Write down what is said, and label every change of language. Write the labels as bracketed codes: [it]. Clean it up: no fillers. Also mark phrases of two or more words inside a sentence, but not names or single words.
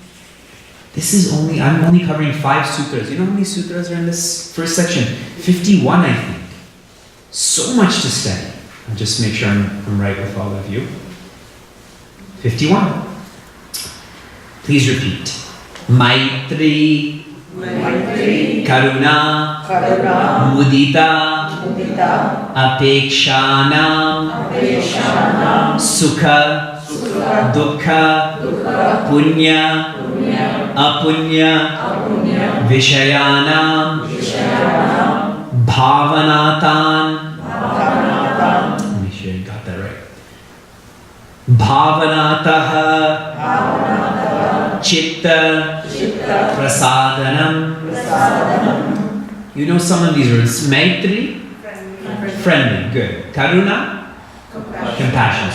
[en] I'm only covering 5 sutras. You know how many sutras are in this first section? 51, I think. So much to study. I'll just make sure I'm right with all of you. 51. Please repeat. [sa] Maitri, Karuna, Mudita, Apekshanam, Sukha, Dukkha, Punya, Apunya, Vishayanam, Bhavanatan. [en] Let me make sure you got that right. [sa] Bhavanataha, Chitta, Prasadanam. [en] You know some of these words. Maitri, friendly, good. Karuna, compassion.